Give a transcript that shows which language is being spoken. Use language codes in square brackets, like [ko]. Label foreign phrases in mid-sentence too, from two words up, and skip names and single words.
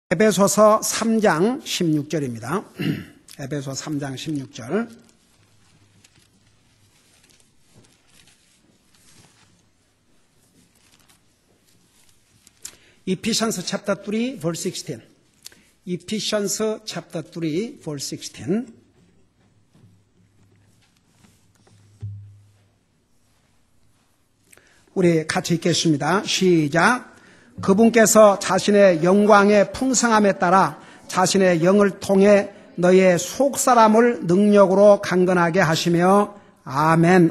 [ko] 에베소서 3장 16절입니다. 에베소 3장 16절. [en] Ephesians chapter 3 verse 16. Ephesians chapter 3 verse 16. [ko] 우리 같이 읽겠습니다. 시작. 그분께서 자신의 영광의 풍성함에 따라 자신의 영을 통해 너희의 속사람을 능력으로 강건하게 하시며 아멘.